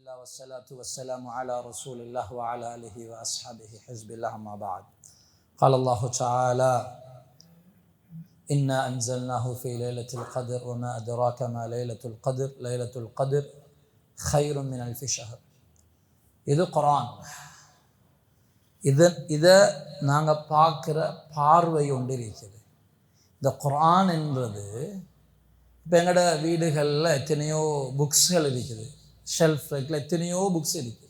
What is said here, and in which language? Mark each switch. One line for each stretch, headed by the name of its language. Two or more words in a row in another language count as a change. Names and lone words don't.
Arabic: والصلاة والسلام على رسول الله وعلى آله وأصحابه حزب الله ما بعد قال الله تعالى إنا أنزلناه في ليلة القدر وما أدراك ما ليلة القدر ليلة القدر خير من ألف شهر.
Tamil: இது குர்ஆன். இதை நாங்கள் பார்க்குற பார்வை ஒன்று இருக்குது. இந்த குர்ஆன் என்றது இப்போ எங்களோட வீடுகளில் எத்தனையோ புக்ஸ்கள் இருக்குது,
English: shelf rack
Tamil: எத்தனையோ புக்ஸ் இருக்குது.